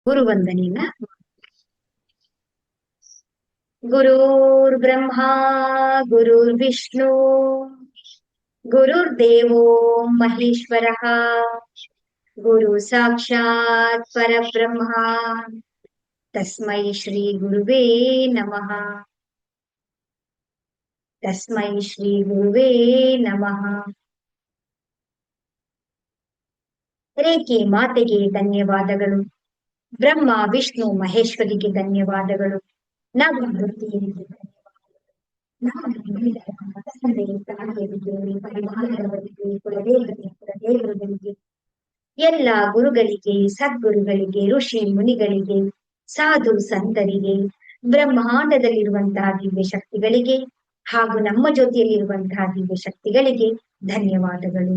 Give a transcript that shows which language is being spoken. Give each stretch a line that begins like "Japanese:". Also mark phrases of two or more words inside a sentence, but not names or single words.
Sanskrit: ಗುರುವಂದನೆಯನ್ನ ಗುರುರ್ಬ್ರಹ್ಮ ಗುರುರ್ವಿಷ್ಣು ಗುರುರ್ದೇವೋ ಮಹೇಶ್ವರಃ ಗುರು ಸಾಕ್ಷಾತ್ ಪರಬ್ರಹ್ಮ ತಸ್ಮೈ ಶ್ರೀ ಗುರುವೇ ನಮಃ ತಸ್ಮೈ ಶ್ರೀ ಗುರುವೇ ನಮಃ.
Kannada: ರೇಖೆ ಮಾತೆಗೆ ಧನ್ಯವಾದಗಳು. ಬ್ರಹ್ಮ ವಿಷ್ಣು ಮಹೇಶ್ವರಿಗೆ ಧನ್ಯವಾದಗಳು. ನವಮೂರ್ತಿಯರಿಗೆ ತಂದೆ ತಾಯಿಯರಿಗೆ ಪರಿವಾರದವರಿಗೆ ಕುಲದೇವರಿಗೆ ಎಲ್ಲ ಗುರುಗಳಿಗೆ ಸದ್ಗುರುಗಳಿಗೆ ಋಷಿ ಮುನಿಗಳಿಗೆ ಸಾಧು ಸಂತರಿಗೆ ಬ್ರಹ್ಮಾಂಡದಲ್ಲಿರುವಂತಹ ದಿವ್ಯ ಶಕ್ತಿಗಳಿಗೆ ಹಾಗೂ ನಮ್ಮ ಜೊತೆಯಲ್ಲಿರುವಂತಹ ದಿವ್ಯ ಶಕ್ತಿಗಳಿಗೆ ಧನ್ಯವಾದಗಳು.